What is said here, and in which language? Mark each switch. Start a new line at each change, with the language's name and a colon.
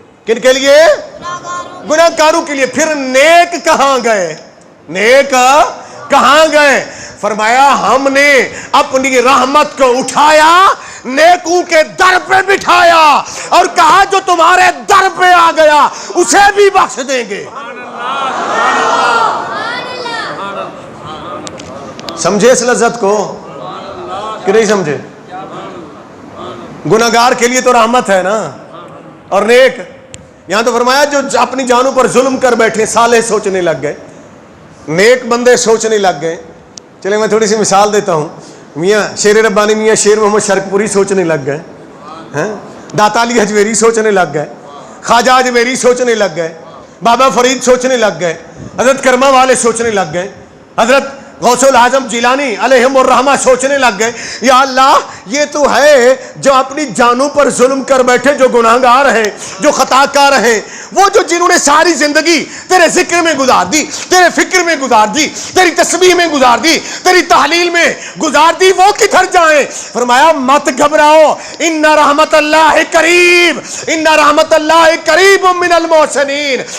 Urdu: کن کے لیے؟ گناہ گاروں کے لیے. پھر نیک کہاں گئے؟ نیک کہاں گئے؟ فرمایا ہم نے اپنی رحمت کو اٹھایا، نیکوں کے در پہ بٹھایا، اور کہا جو تمہارے در پہ آ گیا اسے بھی بخش دیں گے. سمجھے اس لذت کو کہ نہیں سمجھے؟ گناہگار کے لیے تو رحمت ہے نا، اور نیک. یہاں تو فرمایا جو اپنی جانوں پر ظلم کر بیٹھے صالح سوچنے لگ گئے، نیک بندے سوچنے لگ گئے. چلے میں تھوڑی سی مثال دیتا ہوں. میاں شیر ربانی میاں شیر محمد شرک پوری سوچنے لگ گئے، داتا علی حجویری سوچنے لگ گئے، خواجہ اجمیری سوچنے لگ گئے، بابا فرید سوچنے لگ گئے، حضرت کرما والے سوچنے لگ گئے، حضرت غوث العظم جیلانی علیہم الرحمہ سوچنے لگ گئے یا اللہ یہ تو ہے جو اپنی جانوں پر ظلم کر بیٹھے، جو گناہگار ہیں، جو خطا کار ہیں، وہ جو جنہوں نے ساری زندگی تیرے ذکر میں گزار دی، تیرے فکر میں گزار دی، تیری تسبیح میں گزار دی، تیری تحلیل میں گزار دی، وہ کدھر جائیں؟ فرمایا مت گھبراؤ،
Arabic: ان رحمت اللہ قریب، ان رحمت اللہ قریب من المحسنین.